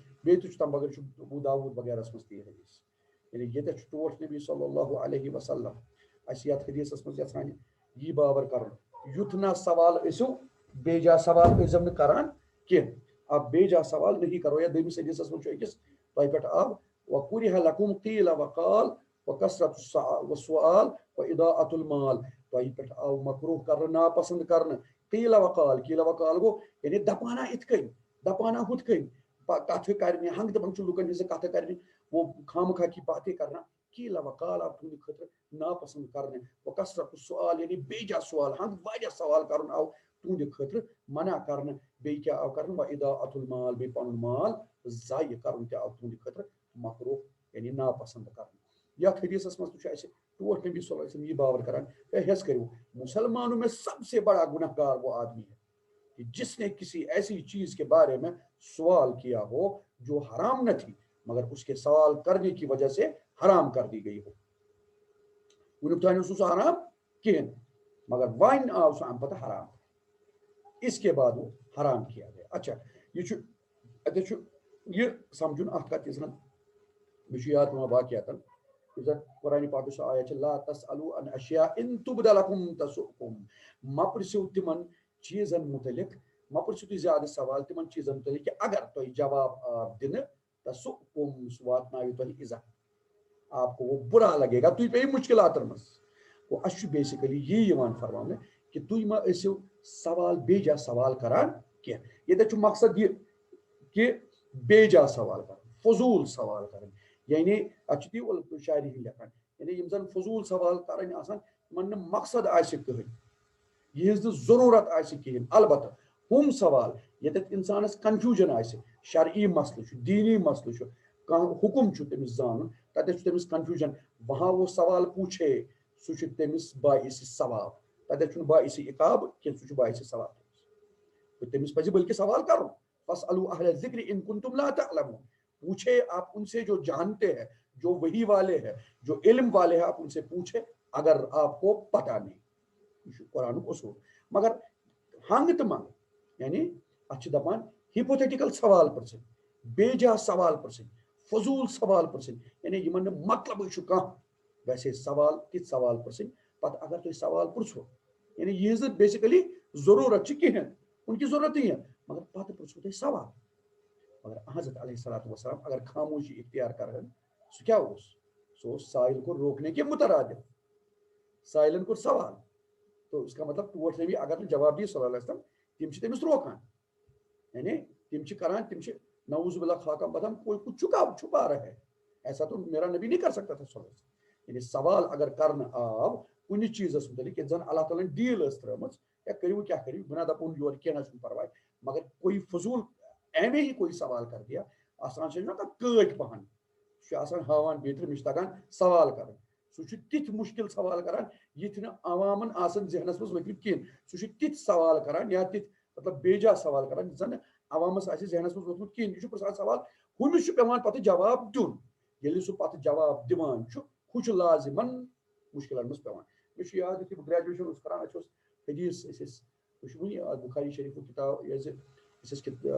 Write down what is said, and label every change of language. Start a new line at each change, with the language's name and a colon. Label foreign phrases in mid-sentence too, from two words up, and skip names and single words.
Kashmiri: بیٚیہِ تہِ چھُ تمہِ بغٲر چھُ ابو داؤد وغیرہس منٛز تہِ یہِ حدیث، یعنی ییٚتٮ۪تھ چھُ ٹوٹھ نبی
Arabic: صلی اللہ علیہ وسلم
Kashmiri: اَسہِ یتھ حدیثس منٛز یژھان یی باور کرُن، یُتھ نہ سوال ٲسِو بے جا سوال ٲسۍزیو نہٕ کران کینٛہہ،
Urdu: اب بے جا سوال نہیں کرو،
Kashmiri: یا دوٚیمِس حدیثس منٛز چھُ أکِس تۄہہِ پٮ۪ٹھ آو
Arabic: وَکُرِہَ لَکُم قیٖل وقال وکثرت السؤال واضاعة المال،
Kashmiri: تۄہہِ پٮ۪ٹھ آو مکروہ کرنہٕ، ناپسند کرنہٕ، قیٖل وقال گوٚو یعنی دپانا یِتھ کٔنۍ، دپانا ہُتھ کٔنۍ، کتھٕ کرنہِ ہنٛگہٕ تہٕ منٛگہٕ چھُ لُکن ہٕنٛزٕ کتھٕ کرنہِ،
Urdu: وہ خامخواہ کی باتیں کرنا،
Kashmiri: قیٖل وقال آو تُہنٛدِ خٲطرٕ ناپسند کرنہٕ، وکثرت السؤال یعنی بے جا سوال، ہنٛگہٕ واریاہ سوال کرُن آو تُہنٛدِ خٲطرٕ منع کرنہٕ، بیٚیہِ کیٛاہ آو کرنہٕ واضاعة المال، بیٚیہِ پنُن مال ضایہِ کرُن تہِ آو تُہنٛدِ خٲطرٕ مکروہ یعنی ناپسند کرنہٕ۔ یتھ حدیثس منٛز تہِ چھُ اَسہِ ٹوٹھ نبی صلی اللہ علیہ وسلم یہ باور کران،
Urdu: حیث کرو مسلمانوں میں سب سے بڑا گناہ گار وہ آدمی ہے کہ جس نے کسی ایسی چیز کے بارے میں سوال کیا ہو جو حرام نہ تھی مگر اس کے سوال کرنے کی وجہ سے حرام کر دی گئی ہو،
Kashmiri: ونیُک تانۍ اوس نہٕ سُہ حرام کِہیٖنۍ مگر وۄنۍ آو سُہ اَمہِ پَتہٕ حرام
Urdu: اس کے بعد وہ حرام کیا گیا
Kashmiri: اچھا یہ چھُ اَتٮ۪تھ چھُ یہِ سَمجھُن اکھ کَتھ یُس زَن مےٚ چھُ یاد پیٚوان واقعاتن یُس زَن قرآنِ پاکٕچ سۄ آیت چھِ
Arabic: لا تسألوا عن اشیاء ان تبد لکم تسؤکم
Kashmiri: مہ پرژھِو تِمن چیٖزن مُتعلِق مہ پرژھِو تُہۍ زیادٕ سوال تِمن چیٖزن مُتعلِق کہِ اگر تۄہہِ جواب آو دِنہٕ تسؤکم سُہ واتناوِ تۄہہِ اِزا
Urdu: آپ کو وہ برا لگے گا
Kashmiri: تُہۍ پیٚیِو مُشکِلاتن منٛز گوٚو اَسہِ چھُ بیسِکلی یی یِوان فرماونہٕ کہِ تُہۍ مہ ٲسِو سوال بے جا سوال کران کینٛہہ ییٚتٮ۪تھ چھُ مقصد یہِ کہِ بے جا سوال کرُن فضوٗل سوال کرٕنۍ یعنی اتھ چھِ تی شاعری ہٕنٛدۍ لیکھان یعنی یِم زن فضوٗل سوال کرٕنۍ آسان یِمن نہٕ مقصد آسہِ کٕہٕنۍ یِہنٛز نہٕ ضروٗرت آسہِ کِہیٖنۍ البتہ ہُم سوال ییٚتٮ۪تھ اِنسانس کنفیوٗجن آسہِ شرعی مسلہٕ چھُ دیٖنی مسلہٕ چھُ کانٛہہ حُکُم چھُ تٔمِس زانُن تتٮ۪تھ چھُ تٔمِس کنفیوٗجن
Urdu: وہاں وہ سوال پوٗچھے
Kashmiri: سُہ چھُ تٔمِس باعثِ ثواب تتٮ۪تھ چھُنہٕ باعثِ عقاب کینٛہہ سُہ چھُ باعثِ ثواب تٔمِس پزِ بلکہِ سوال کرُن
Arabic: فاسألوا اہل الذکر ان کنتم لا تعلمون
Urdu: پوچھے آپ ان سے جو جانتے ہیں جو وحی والے ہیں جو علم والے ہیں آپ ان سے پوچھے اگر آپ کو پتہ نہیں
Kashmiri: یہ چھُ قرآنُک اصوٗل مگر ہنٛگ تہٕ منٛگ یعنی اتھ چھِ دپان ہِپوتھیٹِکل سوال پرژھٕنۍ بے جا سوال پرژھٕنۍ فضوٗل سوال پرژھٕنۍ یعنی یِمن نہٕ مطلبٕے چھُ کانٛہہ ویسے سوال تِتھۍ سوال پرژھٕنۍ پتہٕ اگر تُہۍ سوال پرژھو یعنی یِہنٛز نہٕ بیسِکلی ضروٗرت چھِ کِہینۍ
Urdu: ان کی ضرورت نہیں ہے
Kashmiri: مگر پتہٕ پرژھو تۄہہِ سوال مگر حضرت علیہ الصلوۃ والسلام اگر خاموشی اختیار کرہن سُہ کیٛاہ اوس سُہ اوس
Urdu: سائل کو روکنے کے مترادف
Kashmiri: سائلن کوٚر سوال
Urdu: تو اس کا مطلب ٹوٹھ نبی اگر نہٕ جواب دی صلی اللہ علیہ وسلم
Kashmiri: تِم چھِ تٔمِس روکان یعنی تِم چھِ کران تِم چھِ نعوذ باللہ خاکہ بدہم
Urdu: کوئی کچھ چھپا رہا ہے ایسا تو میرا نبی نہیں کر سکتا تھا
Kashmiri: صلی اللہ علیہ وسلم یعنی سوال اگر کرنہٕ آو کُنہِ چیٖزس مُتعلِق ییٚتہِ زن اللہ تعالیٰ ہن ڈیٖل ٲس ترٲومٕژ یا کٔرِو کیٛاہ کٔرِو بہٕ نہ دپون یورٕ کینٛہہ نہ چھُنہٕ پرواے مگر کوئی فضوٗل ایمے ہی کوئی سوال کر دیا آسان چھِ نہ کٲٹۍ پہن سُہ چھُ آسان ہاوان بیترِ مےٚ چھُ تگان سوال کرٕنۍ سُہ چھُ تِتھۍ مُشکِل سوال کران یِتھۍ نہٕ عوامن آسان ذہنس منٛز ؤتھمٕتۍ کِہینۍ سُہ چھُ تِتھۍ سوال کران یا تِتھۍ مطلب بے جا سوال کران یُس زن عوامس آسہِ ذہنس منٛز ووٚتھمُت کِہینۍ یہِ چھُ پرژھان سوال ہُمِس چھُ پیٚوان پتہٕ جواب دیُن ییٚلہِ سُہ پتہٕ جواب دِوان چھُ ہُہ چھُ لازِمن مُشکِلن منٛز پیٚوان مےٚ چھُ یاد یُتھُے بہٕ گریجویشن اوسُس کران اَسہِ اوس حدیٖث أسۍ ٲسۍ مےٚ چھُ وُنہِ یاد بُخاری شریٖفُک کِتاب یہِ زِ أسۍ